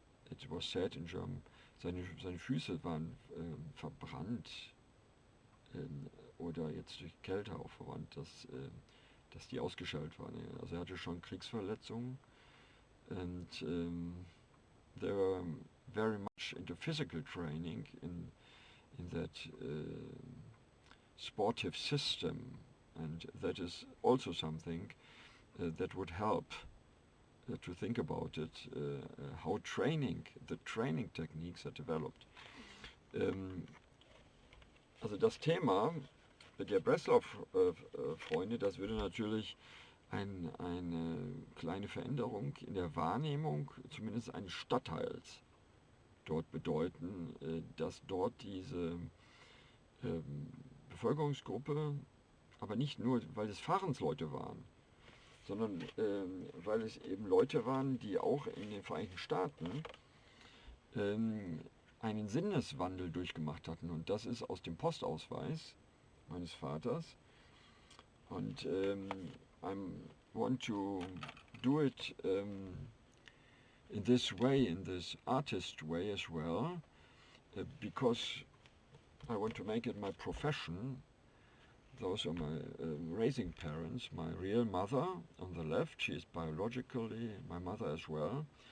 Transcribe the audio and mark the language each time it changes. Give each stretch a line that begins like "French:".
English: It was said in German,
German: seine Füße waren verbrannt oder jetzt durch Kälte auch verwandt, dass die ausgeschaltet waren. Also er hatte schon Kriegsverletzungen,
English: and they were very much into physical training in that sportive system, and that is also something that would help to think about it, how the training techniques are developed.
German: Also das Thema der Breslau-Freunde, das würde natürlich eine kleine Veränderung in der Wahrnehmung zumindest eines Stadtteils dort bedeuten, dass dort diese Bevölkerungsgruppe, aber nicht nur, weil es Fahrensleute waren, sondern weil es eben Leute waren, die auch in den Vereinigten Staaten einen Sinneswandel durchgemacht hatten. Und das ist aus dem Postausweis meines Vaters.
English: Und I want to do it in this way, in this artist way as well, because I want to make it my profession. Those are my raising parents. My real mother on the left, she is biologically my mother as well.